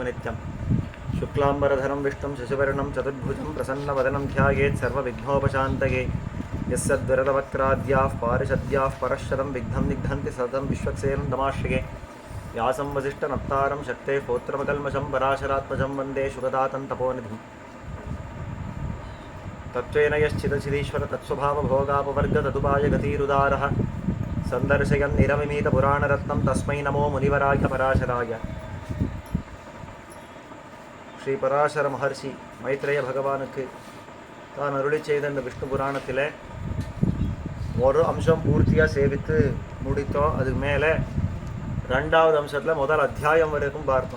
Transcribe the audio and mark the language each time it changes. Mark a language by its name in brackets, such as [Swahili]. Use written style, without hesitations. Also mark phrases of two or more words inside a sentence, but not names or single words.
[Sanskrit] नित्यं शुक्लाम्बरधरं विष्णुं शशिवर्णं चतुर्भुजं प्रसन्नवदनं ध्यायेत् सर्वविघ्नोपशान्तये यस्सद्वरदवक्त्राद्याः पारिषद्याः परश्शतं विघ्नं निघ्नन्ति सततं विश्वक्सेनं दमाश्रये व्यासं वसिष्ठनप्तारं शक्तेः पौत्रमकल्मषं पराशरात्मजं वन्दे शुकदातं तपोनिधिं तत्त्वेन यश्चिदचिदीश्वर तत्स्वभावभोगापवर्गतदुपायगतिरुदारः सन्दर्शयन् निरमिमीतपुराणरत्नं तस्मै नमो मुनिवराय पराशराय. [Tamil] ஸ்ரீ பராசர மகர்ஷி மைத்ரேய பகவானுக்கு தான் அருளி செய்த இந்த விஷ்ணு புராணத்தில் ஒரு அம்சம் பூர்த்தியாக சேவித்து முடித்தோம். அதுக்கு மேலே ரெண்டாவது அம்சத்தில் முதல் அத்தியாயம் வரைக்கும் பார்த்தோம்.